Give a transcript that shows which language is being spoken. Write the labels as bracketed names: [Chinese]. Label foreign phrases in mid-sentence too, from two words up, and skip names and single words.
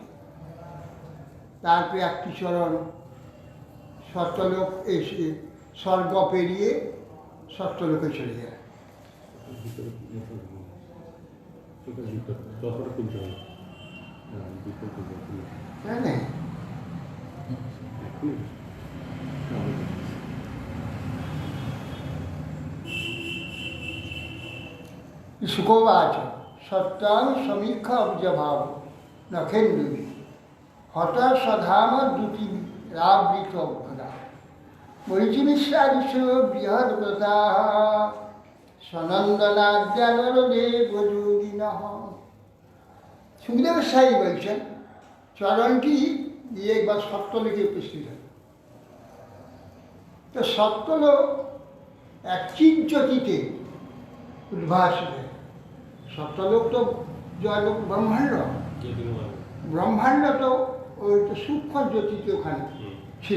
[Bangla] তারপরে একটি চরণ সত্যলোক এসে স্বর্গ পেরিয়ে সত্যলোকে চলে যায়। তাই না? [Sanskrit] শুকোবাচ সত্যাং সমীক্ষা অব্জভাব নখেন্দুবি হত সধাম দুটি রাবৃত অভ্যদা মরিচিমিশ্রাদিশ বৃহৎ ব্রতা সনন্দনাদ্যানরদেব যোগিনঃ। [Bangla] সুখদেব সাই বলছেন চরণটি দিয়ে একবার সত্যলোকে উপস্থিত হয়। তো সত্যলোক এক চিজ্যোতিতে উদ্ভাসিত। সত্যলোক তো জয়লোক ব্রহ্মাণ্ড, ব্রহ্মাণ্ড তো ওই তো সূক্ষ্ম জ্যোতিতে ওখানে ছিল।